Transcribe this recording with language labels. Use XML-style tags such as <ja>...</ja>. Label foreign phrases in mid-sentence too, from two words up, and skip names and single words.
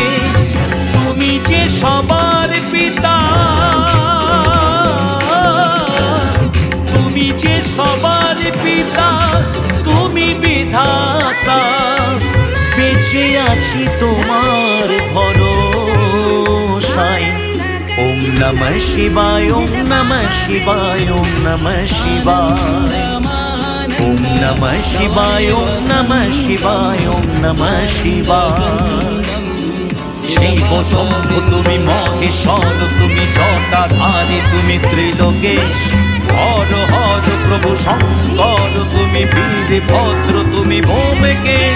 <bn>তুমি যে সবার পিতা, তুমি যে সবার পিতা, তুমি বিধাতা। বেঁচে আছি তোমার ভরসায়।</bn> <sa>ॐ नमः शिवाय, ॐ नमः शिवाय, ॐ नमः शिवाय। ॐ नमः शिवाय, ॐ नमः शिवाय, ॐ नमः शिवाय।</sa> <bn>শিব শম্ভু তুমি মহেশ্বর, তুমি জটাধারী, তুমি ত্রিলোকেশ। হর হর প্রভু শঙ্কর, তুমি বীরভদ্র, তুমি ভৌমিকেশ।</bn>